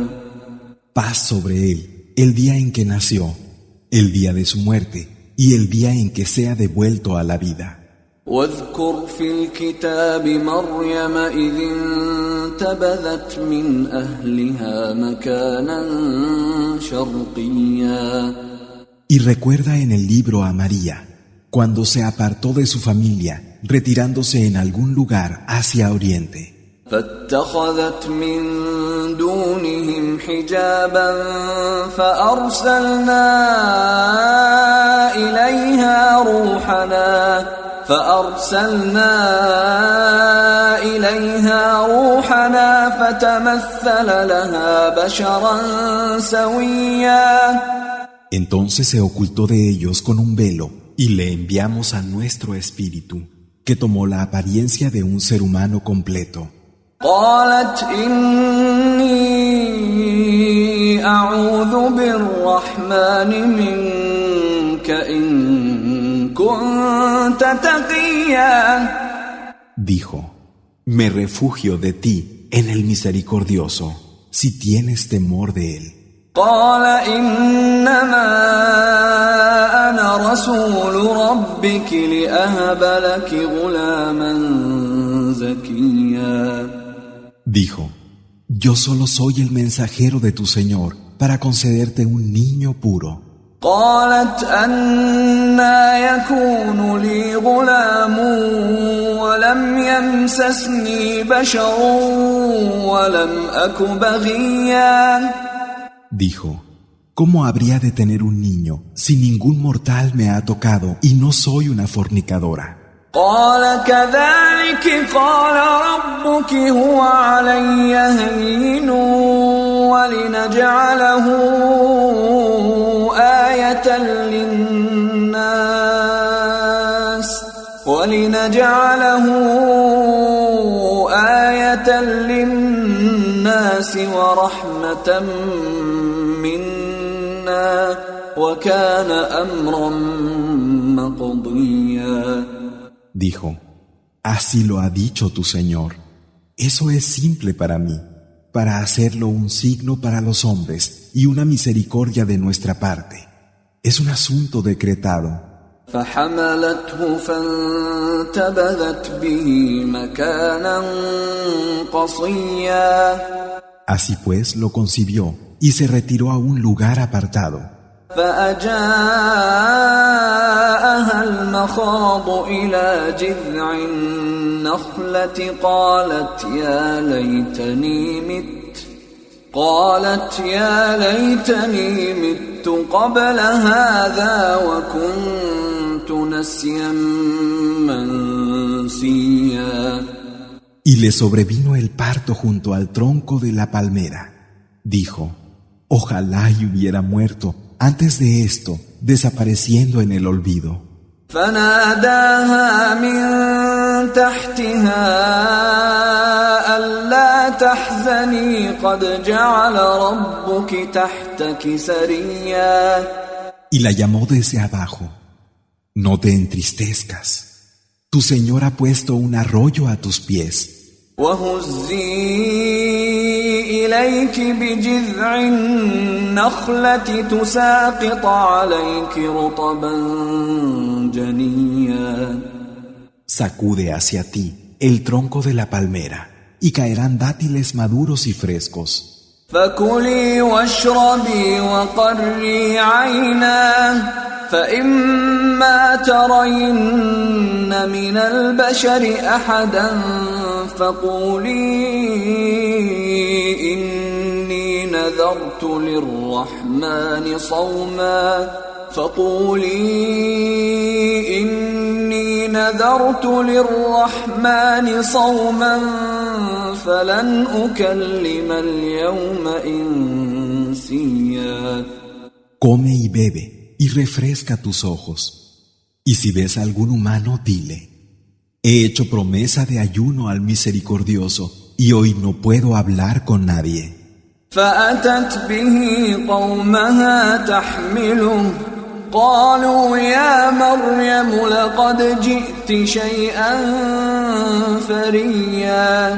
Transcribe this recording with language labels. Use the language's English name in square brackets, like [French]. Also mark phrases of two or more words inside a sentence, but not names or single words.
[Spanish] Paz sobre él el día en que nació, el día de su muerte y el día en que sea devuelto a la vida. [Arabic] واذكر في الكتاب مريم إذ انتبذت من أهلها مكانا شرقيا. [Spanish] Y recuerda en el libro a María, cuando se apartó de su familia, retirándose en algún lugar hacia oriente. [Arabic] فاتخذت من دونهم حجابا فأرسلنا إليها روحنا فتمثل لها بشرا سويا. [Spanish] Entonces se ocultó de ellos con un velo y le enviamos a nuestro espíritu, que tomó la apariencia de un ser humano completo. [Arabic] قالت إني أعوذ بالرحمن منك إن كنت تقيا. [Spanish] Dijo, me refugio de ti en el misericordioso, si tienes temor de él. [Arabic] قال إنما أنا رسول ربك لأهب لك غلاما زكيا. [Spanish] Dijo, yo solo soy el mensajero de tu Señor para concederte un niño puro. [Arabic] قالت أنى يكون لي غلام ولم يمسسني بشر ولم أك بغيا. [Spanish] Dijo, ¿cómo habría de tener un niño si ningún mortal me ha tocado y no soy una fornicadora? [Arabic] قال كذلك قال ربك هو علي هين ولنجعله آية للناس ورحمة منا وكان أمرا مقضيا. [Spanish] Dijo, así lo ha dicho tu Señor. Eso es simple para mí, para hacerlo un signo para los hombres y una misericordia de nuestra parte. Es un asunto decretado. [Arabic] فحملته فانتبذت به مكانا قصيا. [Spanish] Así pues lo concibió y se retiró a un lugar apartado. [Arabic] فأجاءها المخاض إلى جذع النخلة قالت يا ليتني مت قبل هذا وكنت نسيا منسيا. [Spanish] Y le sobrevino el parto junto al tronco de la palmera. Dijo, ojalá y hubiera muerto antes de esto, desapareciendo en el olvido. [Arabic] فناداها من تحتها ألا تحزني قد جعل ربك تحتك سريا. [Spanish] Y la llamó desde abajo. No te entristezcas. Tu Señor ha puesto un arroyo a tus pies. [Arabic] وهزي إليك بجذع النخلة تساقط عليك رطبا جنيا. [Spanish] Sacude hacia ti el tronco de la palmera y caerán dátiles maduros y frescos. [Arabic] فكلي واشربي وقري عينا فإما ترين من البشر أحدا فقولي إني نذرت للرحمن صوما فلن أكلم اليوم إنسيا. [Spanish] Come y bebe y refresca tus ojos. Y si ves a algún humano, dile, he hecho promesa de ayuno al misericordioso y hoy no puedo hablar con nadie. [Arabic] فأتت به قومها تحمله قالوا يا مريم لقد جئت شيئا فريا.